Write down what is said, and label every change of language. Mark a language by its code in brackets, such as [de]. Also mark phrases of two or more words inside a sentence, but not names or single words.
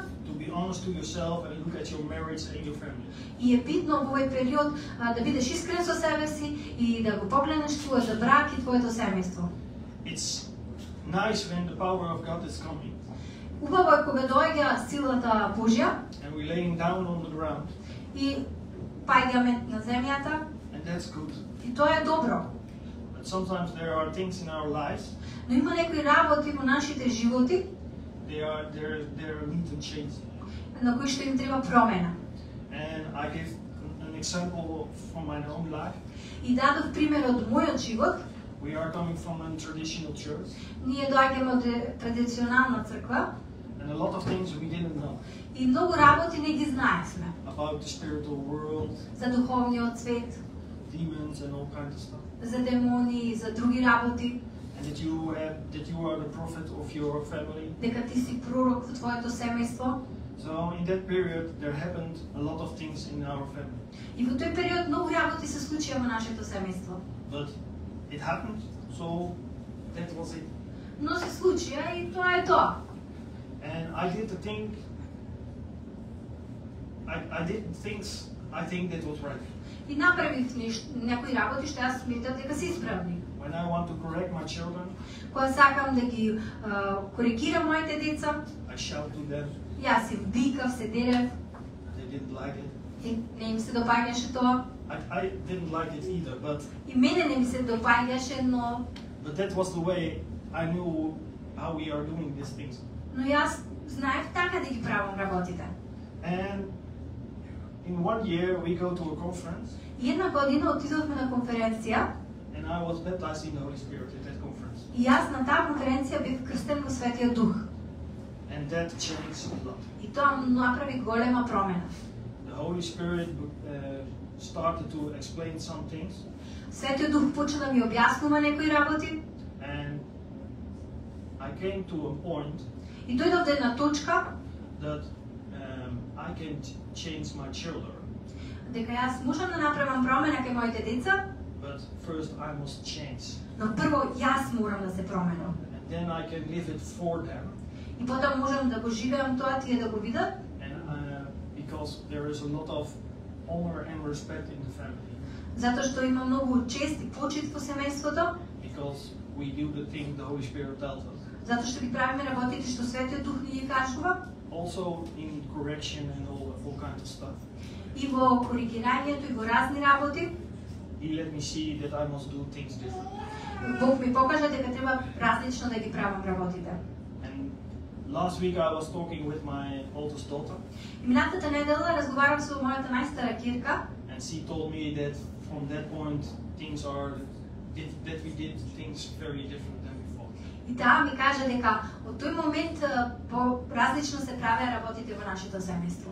[en] To be honest to yourself and look at your marriage and your family. [mk] И е битно во овој период да бидеш искрен со себе си и да го погледнеш твојот брак и твоето семејство. [en] It's nice when the power of God is coming [mk] Убаво е кога доаѓа силата Божја [en] and we're laying down on the ground, [mk] и паѓаме на земјата [en] and that's good. [mk] и тоа е добро. [en] But sometimes there are things in our lives, [mk] Но има некои работи во нашите животи [en] they're need to change. [mk] на кои што им треба промена. [en] And I give an example from my own life. [mk] И дадов пример од мојот живот. [en] We are coming from a traditional church, [mk] Ние доаѓаме од традиционална црква [en] and a lot of things we didn't know [mk] и многу работи не ги знаевме [en] about the spiritual world, [mk] за духовниот свет, [en] demons, and all kinds of stuff. [mk] за демони, за други работи, [en] And that you are the prophet of your family. [mk] дека ти си пророк во твоето семејство. [en] So in that period, there happened a lot of things in our family. [mk] И во тој период многу работи се случија во нашето семејство. [en] But it happened, so that was it. [mk] Но се случија и тоа е тоа. [en] And I did the thing. I did things I think that was right. [mk] И направив некои работи што јас сметам дека се исправни. [en] When I want to correct my children, [mk] Кога сакам да ги коригирам моите деца, [en] I shout to them. [mk] јас им викав, се делев [en] They didn't like it. [mk] и не им се допаѓаше тоа. [en] I didn't like it either, [mk] И мене не ми се допаѓаше, но [en] that was the way I knew how we are doing these things. [mk] јас знаев така да ги правам работите. [en] And in 1 year we go to a conference, [mk] И една година отидовме на конференција [en] and I was baptized in the Holy Spirit at that conference. [mk] и јас на таа конференција бев крстен во Светиот Дух. [en] And that changed a lot. [mk] И тоа направи голема промена. [en] The Holy Spirit started to explain some things, [mk] Светиот Дух почна да ми објаснува некои работи [en] and I came to a point [mk] и дојдов до една точка [en] that I can change my children, [mk] дека јас можам да направам промена кај моите деца, [en] but first I must change, [mk] но прво јас морам да се променам. [en] and then I can live it for them. [mk] И потоа можам да го живеам тоа, тие да го видат, [en] And because there is a lot of honor and respect in the family, [mk] затоа што има многу чест и почит во семејството, [en] because we do the thing the Holy Spirit tells us. [mk] затоа што ги правиме работите што Светиот Дух ни ги кажува, [en] Also in correction and all kinds of stuff. [mk] и во коригирањето и во разни работи. [en] He let me see that I must do things different. [mk] Бог ми покажа дека треба различно да ги правам работите. [en] And last week I was talking with my oldest daughter, [mk] И минатата недела разговарав со мојата најстара ќерка [en] and she told me that from that point things are that we did things very different than before. [mk] и таа ми кажа дека од тој момент по-различно се правеа работите во нашето семејство.